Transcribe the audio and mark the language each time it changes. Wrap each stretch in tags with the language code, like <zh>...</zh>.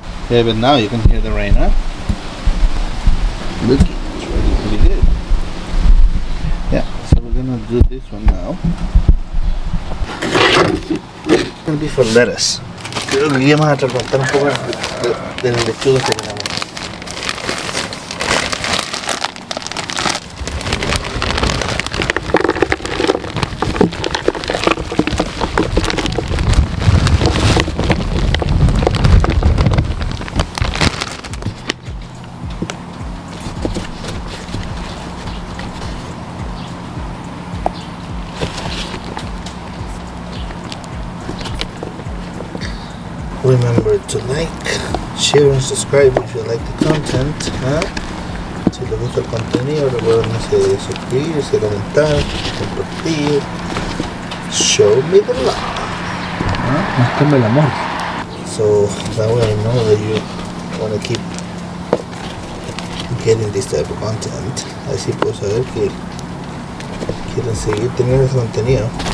<en>Yeah, but now you can hear the rain, huh? Look, it's really pretty good. Yeah, so we're gonna do this one now. It's gonna be for lettuce.</en> <es>Creo que aquí vamos a tratar un poco de las lechugas que tenemos.</es> <en>Remember to like, share and subscribe if you like the content.</en> <es>Si les gusta el contenido, recuerden suscribirse, comentar, compartir.</es> <en>Show me the love.</en> <es>Muéstrame el amor.</es> <en>So that way I know that you want to keep getting this type of content.</en> <es>Así puedo saber que quieren seguir teniendo ese contenido.</es>